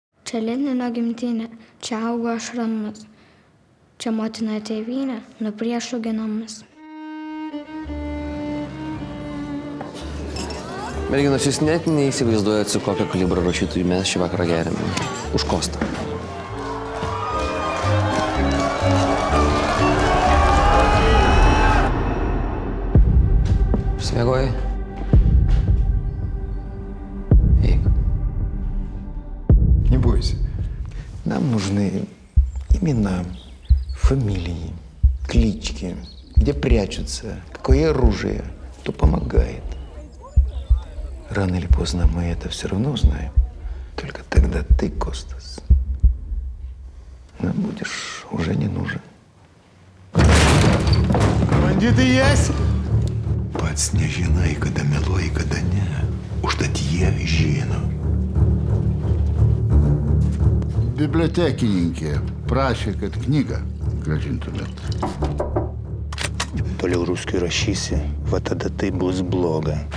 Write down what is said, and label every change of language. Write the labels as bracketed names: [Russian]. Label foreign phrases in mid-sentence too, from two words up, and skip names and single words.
[Lithuanian] Čia Lenino gimtinė, čia augo ašramas. Čia motina tėvynė, nuo priešų ginamas. Merginos, jūs net neįsivaizduojat, su kokio kalibro rašytojų mes šį vakarą geriame. Už Kostą. [Russian] Смягой. Эйк. Не бойся. Нам нужны имена, фамилии, клички, где прячутся, какое оружие, кто помогает. Рано или поздно мы это все равно узнаем. Только тогда ты, Костас, нам будешь уже не нужен. Бандиты есть? [Lithuanian] Pats nežinai, kada meluoji, kada ne. Užtat jie žino. Bibliotekininkė prašė, kad knygą grąžintumėt. Toliau ruskiui rašysi, va tada tai bus bloga.